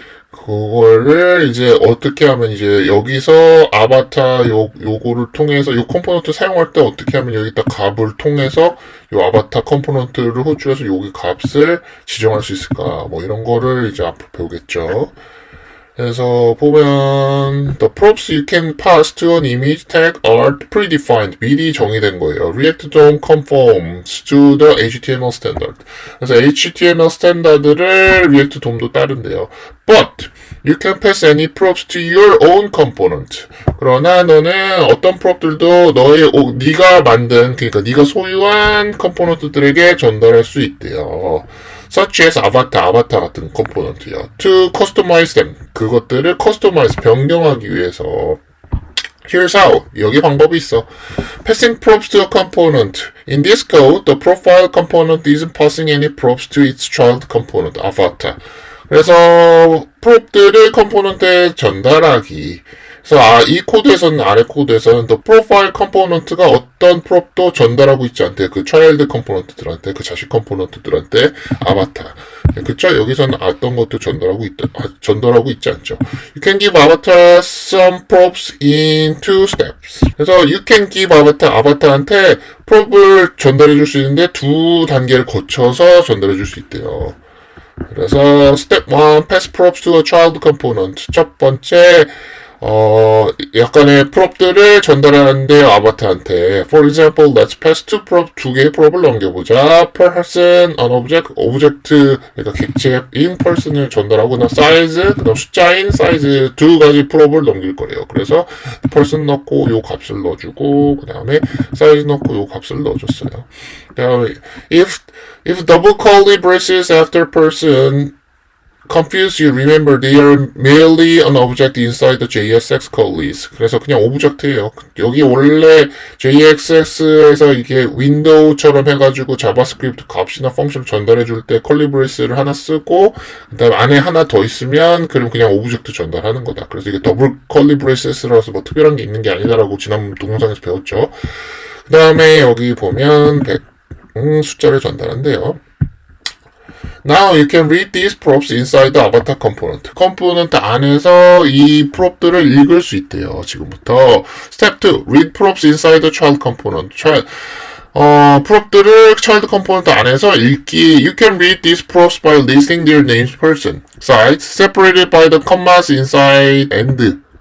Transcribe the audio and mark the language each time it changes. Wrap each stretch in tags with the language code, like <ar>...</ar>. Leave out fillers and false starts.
<ko>그거를 이제 어떻게 하면 이제 여기서 아바타 요거를 통해서 요 컴포넌트 사용할 때 어떻게 하면 여기다 값을 통해서 요 아바타 컴포넌트를 호출해서 여기 값을 지정할 수 있을까, 뭐 이런 거를 이제 앞으로 배우겠죠. 그래서 보면</ko> <en>the props you can pass to an image tag are predefined.</en> <ko>미리 정의된 거예요.</ko> <en>React DOM conforms to the HTML standard.</en> <ko>그래서 HTML 스탠다드를 React DOM도 따른대요.</ko> <en>But you can pass any props to your own component.</en> <ko>그러나 너는 어떤 프롭들도 네가 만든, 그러니까 네가 소유한 컴포넌트들에게 전달할 수 있대요.</ko> <en>such as</en> <ko>아바타 같은 컴포넌트요.</ko> <en>to customize them.</en> <ko>그것들을 customize, 변경하기 위해서.</ko> <en>Here's how.</en> <ko>여기 방법이 있어.</ko> <en>Passing props to a component. In this code, the profile component isn't passing any props to its child component, avatar.</en> <ko>그래서 프롭들을 컴포넌트에 전달하기. 그래서 이 코드에서는, 아래 코드에서는</ko> <en>the profile component</en> <ko>가 어떤 프롭도 전달하고 있지 않대. 그 child 컴포넌트들한테, 그 자식 컴포넌트들한테 아바타. 그쵸? 여기서는 어떤 것도 전달하고 있지 않죠.</ko> <en>You can give avatar some props in two steps.</en> <ko>그래서</ko> <en>you can give</en> <ko>아바타한테 프롭을 전달해 줄 수 있는데 두 단계를 거쳐서 전달해 줄 수 있대요. 그래서</ko> <en>step 1, pass props to a child component.</en> <ko>첫 번째 약간의 프롭들을 전달하는데요, 아바타한테.</ko> <en>For example, let's pass two prop,</en> <ko>두 개의 프롭을 넘겨보자.</ko> <en>person, an object,</en> <ko>오브젝트, 그러니까 객체인 person을 전달하거나 size, 그 다음 숫자인 size 두 가지 프롭을 넘길 거예요. 그래서 person 넣고 요 값을 넣어주고, 그 다음에 size 넣고 요 값을 넣어줬어요. 그 다음에</ko> <en>if double curly braces after person confuse you, remember they are merely an object inside the JSX curlies.</en> <ko>그래서 그냥 오브젝트예요. 여기 원래 JSX에서 이게 윈도우처럼 해가지고 자바스크립트 값이나 펑션 전달해 줄 때 컬리 브레이스를 하나 쓰고 그다음 안에 하나 더 있으면 그럼 그냥 오브젝트 전달하는 거다. 그래서 이게 더블 컬리 브레이스라서 뭐 특별한 게 있는 게 아니다라고 지난 동영상에서 배웠죠. 그 다음에 여기 보면 숫자를 전달한대요.</ko> <en>Now you can read these props inside the avatar component.</en> <ko>컴포넌트 안에서 이 프롭들을 읽을 수 있대요. 지금부터.</ko> <en>Step 2. Read props inside the child component.</en> <ko>프롭들을 child component 안에서 읽기.</ko> <en>You can read these props by listing their names person. Sides separated by the commas inside and.</en>